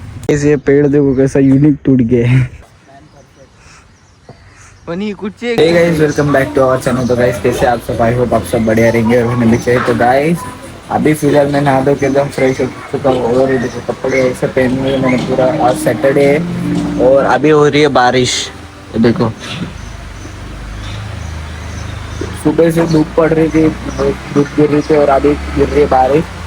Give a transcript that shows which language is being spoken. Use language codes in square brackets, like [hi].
[hi] ये पेड़ देखो कैसा यूनिक टूट गया है। [en] Hey guys, welcome back to our channel। [hi] तो guys कैसे आप सब, [en] I hope [hi] आप सब बढ़िया रहेंगे और होने भी चाहिए। तो guys अभी फिलहाल मैं नहा धो के एकदम फ्रेश हो चुका हूँ और ये देखो कपड़े ऐसे पहने हुए मैंने पूरा। आज सैटरडे है और अभी हो रही है बारिश। तो देखो सुबह से धूप पड़ रही थी, धूप गिर रही थी और अभी गिर रही है बारिश।